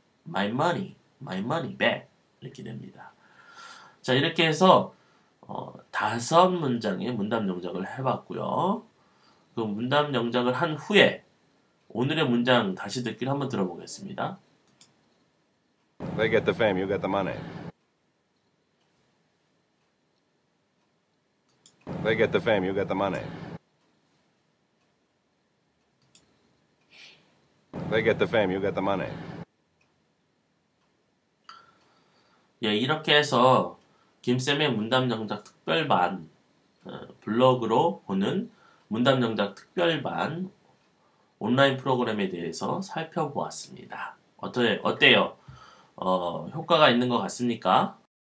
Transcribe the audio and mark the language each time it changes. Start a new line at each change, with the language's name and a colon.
English: My money back.
Korean: 이렇게 됩니다. 자, 이렇게 해서 5문장의 문답 영작을 해봤고요. 그 문답 영작을 한 후에 오늘의 문장 다시 듣기를 한번 들어보겠습니다.
English: They get the fame, you get the money. They get the fame, you get the money. They get the fame, you get the money.
Korean: 예, 이렇게 해서 김쌤의 문답 영작 특별반 블로그로 보는 문답 영작 특별반 온라인 프로그램에 대해서 살펴보았습니다. 어때요? 효과가 있는 것 같습니까?